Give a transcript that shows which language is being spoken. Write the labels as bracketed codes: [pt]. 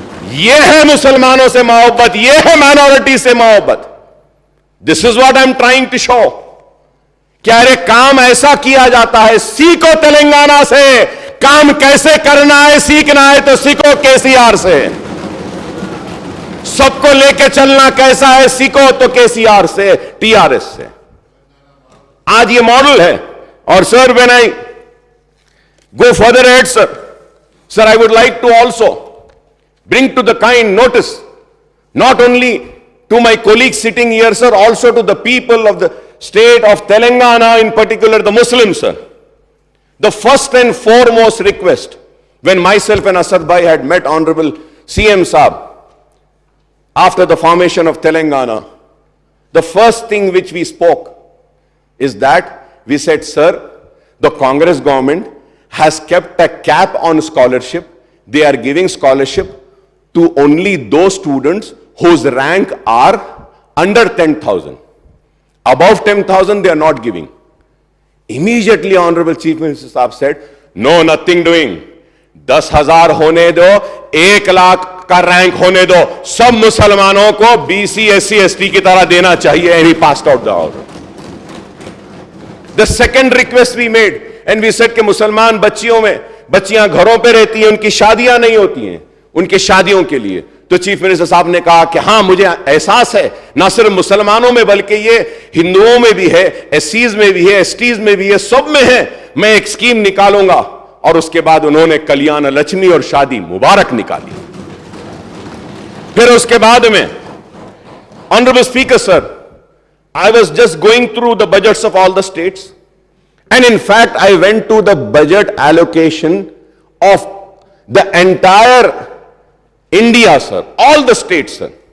[ur] یہ ہے مسلمانوں سے محبت, یہ ہے مائنورٹی سے محبت. [en] This is what I'm trying to show. [ur] کیا رے کام ایسا کیا جاتا ہے, سیکھو تلنگانہ سے کام کیسے کرنا ہے, سیکھنا ہے تو سیکھو KCR سے. سب کو لے کے چلنا کیسا ہے, سیکھو تو KCR سے, TRS سے. آج یہ ماڈل ہے. اور سر [en] when I go further ahead, sir, I would like to also bring to the kind notice, not only to my colleagues sitting here, sir, also to the people of the state of Telangana, in particular the Muslims, sir. The first and foremost request, when myself and Asad Bhai had met Honorable CM Saab after the formation of Telangana, the first thing which we spoke is that we said, sir, the Congress government has kept a cap on scholarship. They are giving scholarship to only those students whose rank are under 10,000. Above 10,000 they are not giving. Immediately Honorable Chief Minister Saab said, no, nothing doing. [ur] 10,000 ہونے دو, 1 lakh کا rank ہونے دو, سب مسلمانوں کو BC, SC, ST کی طرح دینا چاہیے. [en] And he passed out the order. The second request we made, and we said [ur] کہ مسلمان بچیاں گھروں پہ رہتی ہیں, ان کی شادیاں نہیں ہوتی ہیں, ان کے شادیوں کے لیے. تو چیف منسٹر صاحب نے کہا کہ ہاں مجھے احساس ہے, نہ صرف مسلمانوں میں بلکہ یہ ہندوؤں میں بھی ہے, SCs میں بھی ہے, STs میں بھی ہے, سب میں ہے. میں ایک اسکیم نکالوں گا. اور اس کے بعد انہوں نے کلیان لچمی اور شادی مبارک نکالی. پھر اس کے بعد میں honourable speaker sir, [en] I was just going through the budgets of all the states, and in fact I went to the budget allocation of the entire India, sir, all the states, sir.